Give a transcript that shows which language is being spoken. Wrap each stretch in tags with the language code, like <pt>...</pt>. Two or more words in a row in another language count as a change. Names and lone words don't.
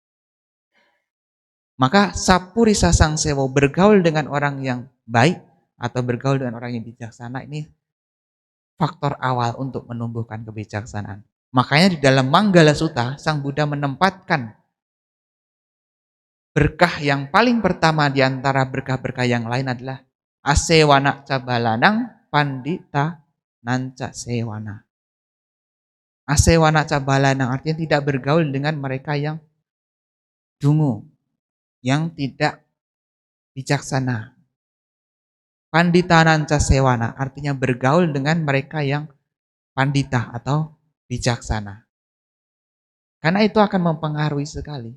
<id>Maka</id> <pi>sapurisa sangsewo,</pi> <id>bergaul dengan orang yang baik atau bergaul dengan orang yang bijaksana, ini faktor awal untuk menumbuhkan kebijaksanaan. Makanya di dalam Manggala Sutta, Sang Buddha menempatkan berkah yang paling pertama di antara berkah-berkah yang lain adalah</id> <pi>asewana cabalanang pandita nanca sewana. Asewana cabalanang</pi> <id>artinya tidak bergaul dengan mereka yang dungu, yang tidak bijaksana.</id> <pi>Pandita nanca sewana</pi> <id>artinya bergaul dengan mereka yang pandita atau bijaksana. Karena itu akan mempengaruhi sekali.</id>